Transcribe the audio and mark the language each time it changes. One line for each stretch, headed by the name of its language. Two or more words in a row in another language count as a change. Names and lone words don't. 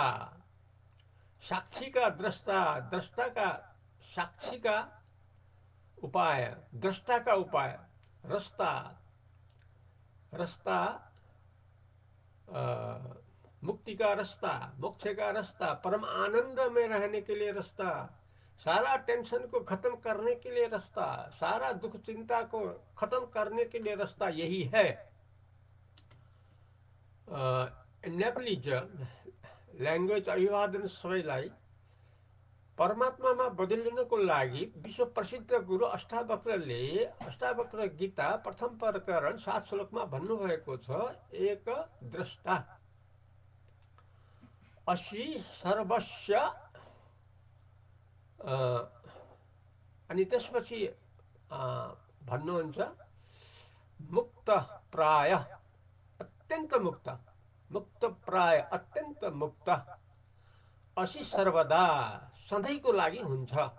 Hindi: साक्षी का दृष्टा, दृष्टा का साक्षी का उपाय, दृष्टा का उपाय, रास्ता. रास्ता, मुक्ति का रास्ता, मोक्ष का रास्ता, परम आनंद में रहने के लिए रास्ता, सारा टेंशन को खत्म करने के लिए रास्ता, सारा दुख चिंता को खत्म करने के लिए रास्ता यही है।
English: Nepalese language
Nepali: अभिवादन सबैलाई परमात्मामा बदलिनको लागि विश्व प्रसिद्ध गुरु अष्टावक्रले अष्टावक्र गीता प्रथम प्रकरण 7 श्लोकमा भन्नुभएको छ,
Sanskrit: एक द्रष्टा असि सर्वस्य।
Nepali: अनि त्यसपछि भन्नुहुन्छ मुक्त प्राय अत्यन्त मुक्त, मुक्त प्राय अत्यन्त मुक्त,
Sanskrit: असि सर्वदा
Nepali: सधैँको लागि हुन्छ।